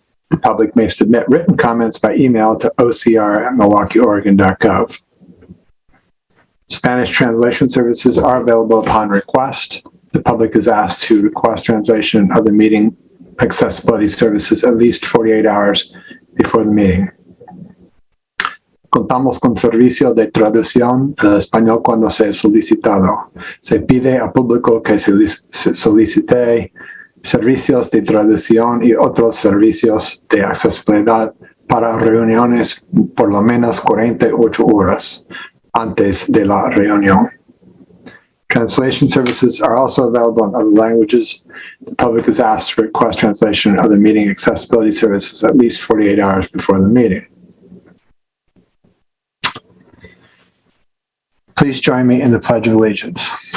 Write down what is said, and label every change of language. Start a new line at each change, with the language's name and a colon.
English: The public may submit written comments by email to ocr@milwaukieoregon.gov. Spanish translation services are available upon request. The public is asked to request translation and other meeting accessibility services at least 48 hours before the meeting.
Spanish: Contamos con servicio de traducción al español cuando sea solicitado. Se pide al público que solicite servicios de traducción y otros servicios de accesibilidad para reuniones por lo menos 48 horas antes de la reunión.
English: Translation services are also available in other languages. The public is asked to request translation and other meeting accessibility services at least 48 hours before the meeting. Please join me in the Pledge of Allegiance.